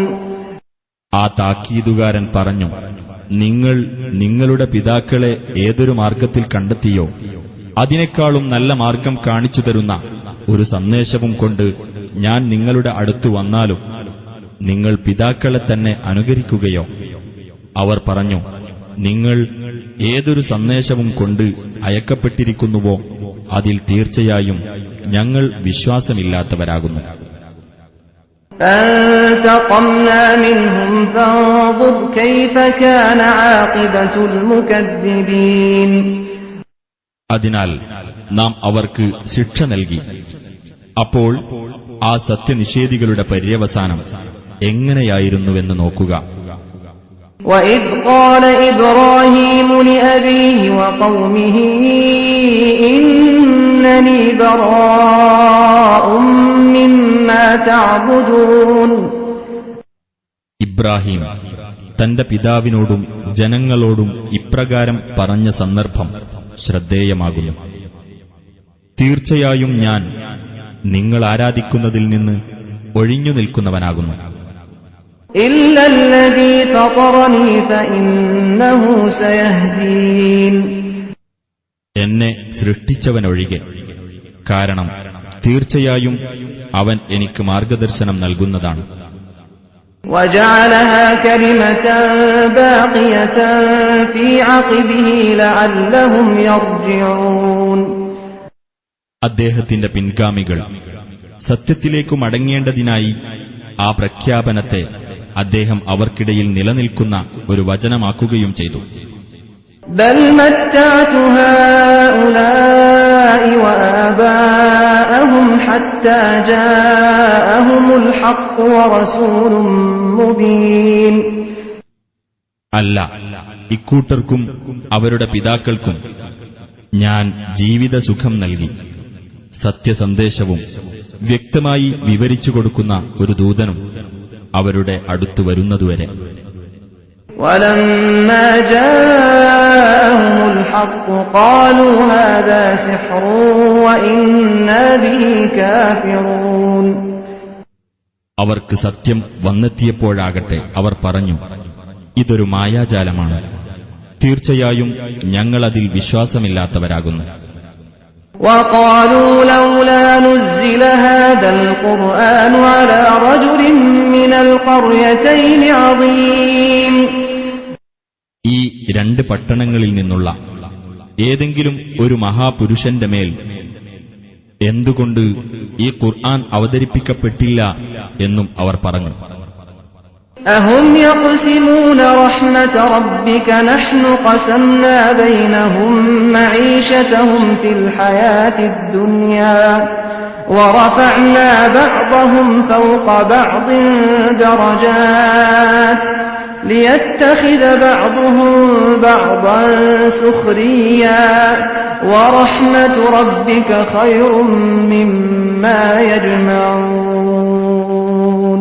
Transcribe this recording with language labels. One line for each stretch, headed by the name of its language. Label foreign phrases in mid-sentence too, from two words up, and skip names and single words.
Malayalam: ആ താക്കീതുകാരൻ പറഞ്ഞു, നിങ്ങൾ നിങ്ങളുടെ പിതാക്കളെ ഏതൊരു മാർഗത്തിൽ കണ്ടെത്തിയോ അതിനേക്കാളും നല്ല മാർഗം കാണിച്ചു തരുന്ന ഒരു സന്ദേശവും കൊണ്ട് ഞാൻ നിങ്ങളുടെ അടുത്തു വന്നാലും നിങ്ങൾ പിതാക്കളെ തന്നെ അനുകരിക്കുകയോ? അവർ പറഞ്ഞു, നിങ്ങൾ ഏതൊരു സന്ദേശവും കൊണ്ട് അയക്കപ്പെട്ടിരിക്കുന്നുവോ അതിൽ തീർച്ചയായും ഞങ്ങൾ വിശ്വാസമില്ലാത്തവരാകുന്നു.
Arabic: فانتقمنا منهم فانظر كيف كان عاقبة المكذبين.
Malayalam: അതിനാൽ നാം അവർക്ക് ശിക്ഷ നൽകി. അപ്പോൾ ആ സത്യനിഷേധികളുടെ പര്യവസാനം എങ്ങനെയായിരുന്നുവെന്ന് നോക്കുക.
Arabic: وَإِذْ قَالَ إِبْرَاهِيمُ لِأَبِيهِ وَقَوْمِهِ إِنَّنِي بَرَاءٌ مِّمَّا تَعْبُدُونَ.
Malayalam: ഇബ്രാഹിം തന്റെ പിതാവിനോടും ജനങ്ങളോടും ഇപ്രകാരം പറഞ്ഞ സന്ദർഭം ശ്രദ്ധേയമാകുന്നു. തീർച്ചയായും ഞാൻ നിങ്ങൾ ആരാധിക്കുന്നതിൽ നിന്ന് ഒഴിഞ്ഞു നിൽക്കുന്നവനാകുന്നു.
Arabic: إِلَّا الَّذِي فَطَرَنِي فَإِنَّهُ سَيَهْدِينِ.
Malayalam: എന്നെ സൃഷ്ടിച്ചവനൊഴികെ, കാരണം തീർച്ചയായും അവൻ എനിക്ക് മാർഗദർശനം നൽകുന്നതാണ്.
Arabic: وَجَعَلَهَا كَلِمَةً بَاقِيَةً فِي عَقِبِهِ لَعَلَّهُمْ يَرْجِعُونَ.
Malayalam: അദ്ദേഹത്തിന്റെ പിൻഗാമികൾ സത്യത്തിലേക്കു മടങ്ങേണ്ടതിനായി ആ പ്രഖ്യാപനത്തെ അദ്ദേഹം അവർക്കിടയിൽ നിലനിൽക്കുന്ന ഒരു വചനമാക്കുകയും ചെയ്തു.
Arabic: بَلْ مَتَّعْتُ هَؤُلَاءِ وَآبَاءَهُمْ حَتَّى جَاءَهُمُ الْحَقُّ وَرَسُولٌ مُبِينٌ.
Malayalam: അല്ല, ഇക്കൂട്ടർക്കും അവരുടെ പിതാക്കൾക്കും ഞാൻ ജീവിതസുഖം നൽകി, സത്യസന്ദേശവും വ്യക്തമായി വിവരിച്ചു കൊടുക്കുന്ന ഒരു ദൂതനും അവരുടെ അടുത്ത് വരുന്നതുവരെ.
Arabic: وَلَمَّا جَاءَهُمُ الْحَقُّ قَالُوا هَذَا سِحْرٌ وَإِنَّا بِهِ كَافِرُونَ.
Malayalam: അവർക്ക് സത്യം വന്നെത്തിയപ്പോഴാകട്ടെ അവർ പറഞ്ഞു, ഇതൊരു മായാജാലമാണ്, തീർച്ചയായും ഞങ്ങളതിൽ വിശ്വാസമില്ലാത്തവരാകുന്നു.
Arabic: وَقَالُوا لَوْلَا نُزِّلَ هَذَا الْقُرْآنُ عَلَى رَجُلٍ مِّنَ الْقَرْيَتَيْنِ عَظِيمٍ.
Malayalam: ഈ രണ്ട് പട്ടണങ്ങളിൽ നിന്നുള്ള ഏതെങ്കിലും ഒരു മഹാപുരുഷന്റെ മേൽ എന്തുകൊണ്ട് ഈ ഖുർആൻ അവതരിപ്പിക്കപ്പെട്ടില്ല എന്നും അവർ പറഞ്ഞു.
Arabic: أَهُمْ يَقْسِمُونَ رَحْمَةَ رَبِّكَ نَحْنُ قَسَمْنَا بَيْنَهُم مَّعِيشَتَهُمْ فِي الْحَيَاةِ الدُّنْيَا وَرَفَعْنَا بَعْضَهُمْ فَوْقَ بَعْضٍ دَرَجَاتٍ لِيَتَّخِذَ بَعْضُهُم بَعْضًا سُخْرِيًّا وَرَحْمَةُ رَبِّكَ خَيْرٌ مِّمَّا يَجْمَعُونَ.